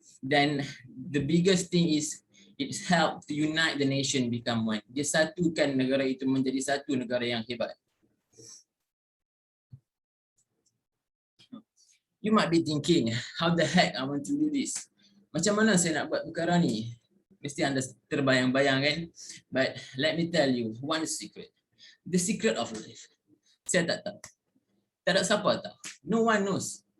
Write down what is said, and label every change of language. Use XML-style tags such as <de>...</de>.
<en>Dan the biggest thing is it's helped to unite the nation become one.</en> <ms>Dia satukan negara itu menjadi satu negara yang hebat.</ms> <en>You might be thinking, how the heck I want to do this?</en> <ms>Macam mana saya nak buat perkara ni? Mesti anda terbayang-bayang kan?</ms> <en>But let me tell you one secret. The secret of life.</en> <ms>Saya tak tahu. Tak ada siapa tahu.</ms> <en>No one knows.</en>